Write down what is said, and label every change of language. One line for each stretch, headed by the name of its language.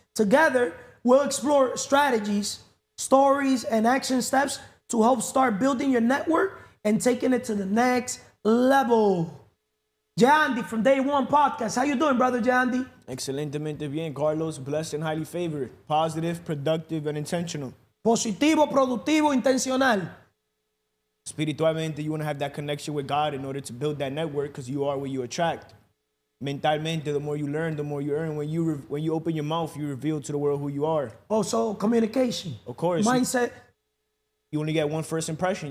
English: Together, we'll explore strategies, stories, and action steps to help start building your network and taking it to the next level. Jeandy from Day.One.Podcast. How you doing, brother Jeandy?
Spanish: Excelentemente bien, Carlos.
English: Blessed and highly favored. Positive, productive, and intentional.
Spanish: Positivo, productivo, intencional.
English: Espiritualmente, you want to have that connection with God in order to build that network because you are what you attract. Mentalmente, the more you learn, the more you earn. When you open your mouth, you reveal to the world who you are. Also, communication. Of course. Mindset. You only get one first impression.